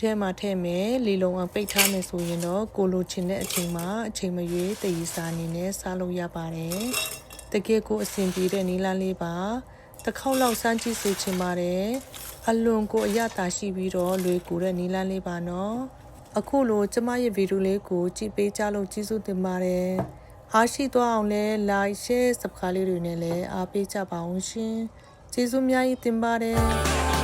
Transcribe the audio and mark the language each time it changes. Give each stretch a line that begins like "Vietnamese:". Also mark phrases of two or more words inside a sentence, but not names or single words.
Burmese: ထဲမှာထည့်မယ်လီလုံအောင်ပိတ်ထားမယ်ဆိုရင်တော့ကိုလိုချင်တဲ့အချိန်မှာအချိန်မရွေးတည်စားအနေနဲ့စားလို့ရပါတယ်တကယ်ကိုအဆင်ပြေတဲ့နီးလန်းလေးပါတစ်ခေါက်လောက်စမ်းကြည့်စေချင်ပါတယ်အလွန်ကိုအရသာရှိပြီးတော့လွယ်ကူတဲ့နီးလန်းလေးပါနော်အခုလိုကျမရဲ့ဗီဒီယိုလေးကိုကြည့်ပေးကြလို့ကျေးဇူးတင်ပါတယ်အားရှိသွားအောင်လဲ
English: like share subscribe
Burmese: လေးတွေနဲ့လည်းအားပေးကြပါအောင်ရှင်ကျေးဇူးများကြီးတင်ပါတယ်